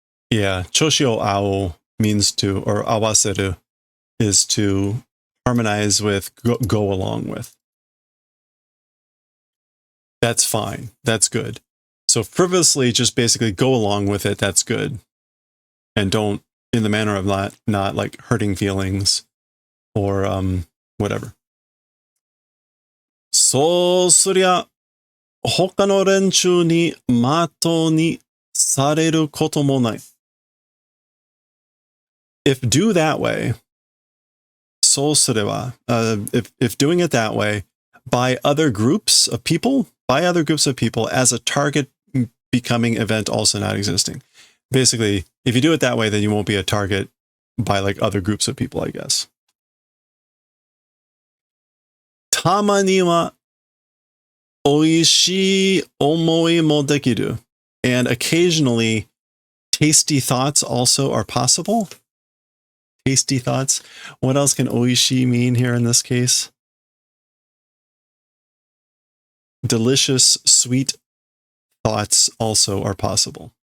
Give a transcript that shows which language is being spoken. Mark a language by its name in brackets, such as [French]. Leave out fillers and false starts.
[English] Yeah, choshi o ao means to, or awaseru is to harmonize with, go along with. That's fine. That's good. So frivolously, just basically go along with it. That's good. And don't, in the manner of not like hurting feelings or whatever. [Japanese] そうすりゃ、他の連中に的にされることもない。 [English] If do that way, [Japanese] そうすれば, [English] if doing it that way, by other groups of people as a target becoming event also not existing. Basically, if you do it that way, then you won't be a target by like other groups of people, I guess. [Japanese] たまには美味しい思いもできる. [English] And occasionally, tasty thoughts also are possible. Tasty thoughts. What else can oishi mean here in this case? Delicious, sweet thoughts also are possible.